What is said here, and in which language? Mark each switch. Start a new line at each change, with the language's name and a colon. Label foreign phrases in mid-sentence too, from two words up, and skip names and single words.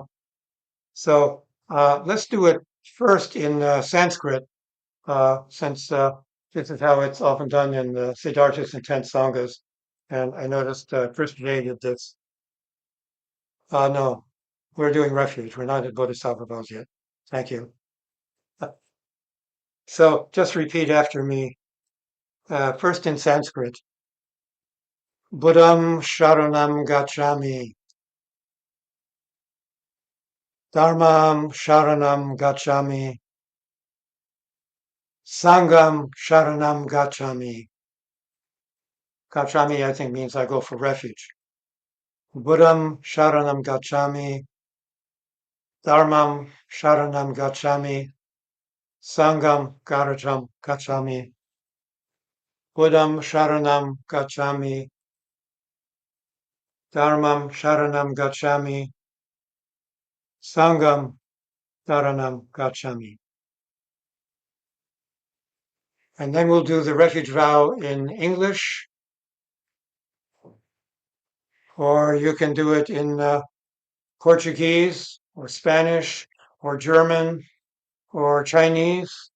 English: So let's do it first in Sanskrit, since this is how it's often done in the Siddharthas and 10 Sanghas. And I noticed Chris J did this. No, we're doing refuge. We're not at Bodhisattva vows yet. Thank you. So just repeat after me, first in Sanskrit.
Sanskrit: बुद्धं शरणं गच्छामि. धर्मं शरणं गच्छामि. सङ्घं शरणं गच्छामि.
English: Gacchami, I think, means I go for refuge.
Sanskrit: बुद्धं शरणं गच्छामि. धर्मं शरणं गच्छामि. सङ्घं गरजं गच्छामि. बुद्धं शरणं गच्छामि. धर्मं शरणं गच्छामि. सङ्घं धरणं गच्छामि.
English: And then we'll do the refuge vow in English, or you can do it in Portuguese or Spanish or German or Chinese.